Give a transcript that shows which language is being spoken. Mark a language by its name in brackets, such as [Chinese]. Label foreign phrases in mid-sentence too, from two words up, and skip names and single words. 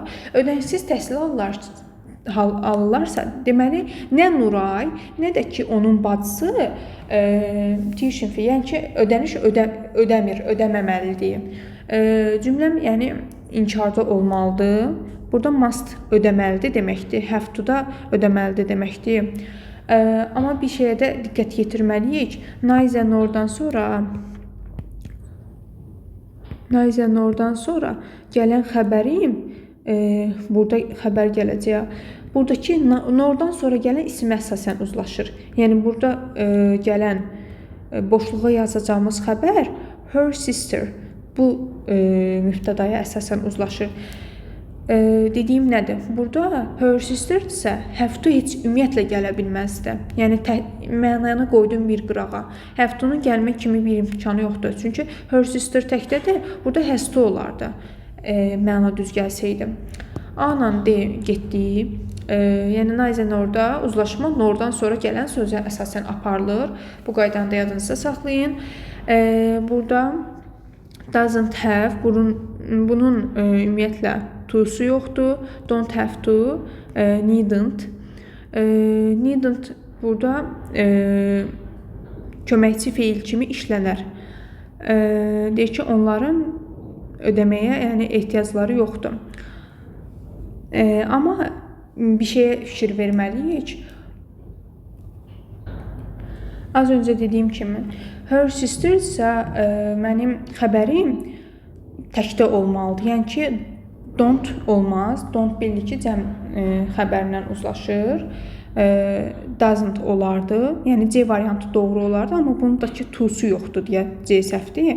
[Azerbaijani] Ödənişsiz təhsil alırlarsa, deməli, nə Nuray, nə də ki, onun bacısı [English] tuition fee, [Azerbaijani] yəni ki, ödəniş ödəməməlidir. Cümləm, yəni, inkarda olmalıdır. Burada must ödəməlidir deməkdir. [English] Have to [Azerbaijani] da ödəməlidir deməkdir. Amma bir şeyə də diqqət yetirməliyik. [English] Neither nordan [Azerbaijani] sonra gələn xəbərim, burada xəbər gələcək. Buradakı nordan sonra gələn isim əsasən uzlaşır. Yəni, burada gələn boşluğa yazacağımız xəbər [English] her sister [Azerbaijani] bu mübtədaya əsasən uzlaşır. Dediyim nədir? Burada [English] her sisterdirsə, have to [Azerbaijani] heç ümumiyyətlə gələ bilməzdir. Yəni, mənanı qoydum bir qırağa. [English] Have to-nun [Azerbaijani] gəlmək kimi bir imkanı yoxdur. Çünki [English] her sister [Azerbaijani] təkdədir, burada [English] has to [Azerbaijani] olardı. Məna düz gəlsəydim. A-la D getdi. Yəni, [English] neither norda [Azerbaijani] uzlaşma nordan sonra gələn sözə əsasən aparılır. Bu qaydanı da yadınızda saxlayın. Burada [English] doesn't have, [Azerbaijani] bunun ümumiyyətlə to'su yoxdur. [English] Don't have to, [Azerbaijani] needn't. Needn't burada köməkçi feil kimi işlənər. Deyir ki, onların ödəməyə yəni ehtiyacları yoxdur. Amma bir şeyə fikir verməliyik. Az öncə dediyim kimi, her sister isə mənim xəbərim təkdə olmalıdır. Yəni ki, don't olmaz. Don't bildi ki, cəm xəbərlə uzlaşır. Doesn't olardı. Yəni, C variantı doğru olardı, amma bundakı to'su yoxdur deyə C səhvdir.